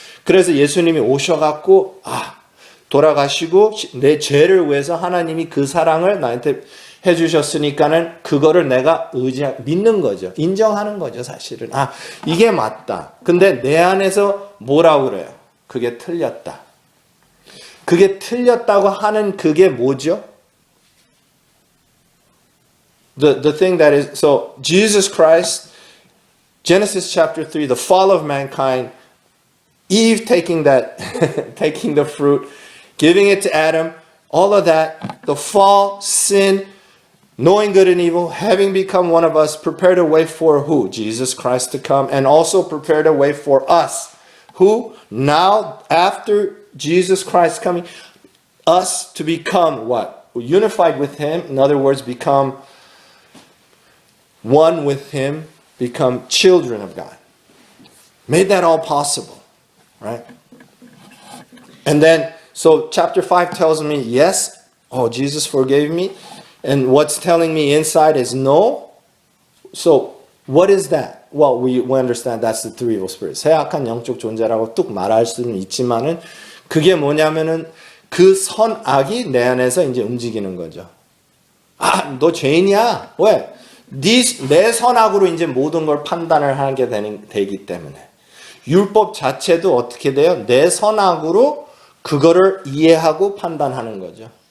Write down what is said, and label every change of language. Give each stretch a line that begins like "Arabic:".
Korean: 그래서 예수님이 오셔갖고 돌아가시고 내 죄를 위해서 하나님이 그 사랑을 나한테 해주셨으니까는 그거를 내가 믿는 거죠. 인정하는 거죠, 사실은. 이게 맞다. 근데 내 안에서 뭐라고 그래요? 그게 틀렸다. 그게 틀렸다고 하는 그게 뭐죠?
English: The thing that is, so Jesus Christ, Genesis chapter 3, the fall of mankind, Eve taking taking the fruit, giving it to Adam, all of that, the fall, sin, knowing good and evil, having become one of us, prepared a way for who? Jesus Christ to come, and also prepared a way for us. Who? Now, after Jesus Christ coming, us to become what? Unified with Him. In other words, become one with Him, become children of God. Made that all possible, right? And then, so chapter 5 tells me, yes, Jesus forgave me. And what's telling me inside is no. So, what is that? Well, we understand that's the three evil spirits.
Korean: 해악한 영적 존재라고 뚝 말할 수는 있지만은, 그게 뭐냐면은, 그 선악이 내 안에서 이제 움직이는 거죠. 너 죄인이야. 왜? 내 선악으로 이제 모든 걸 판단을 하게 되기 때문에. 율법 자체도 어떻게 돼요? 내 선악으로 그거를 이해하고 판단하는 거죠.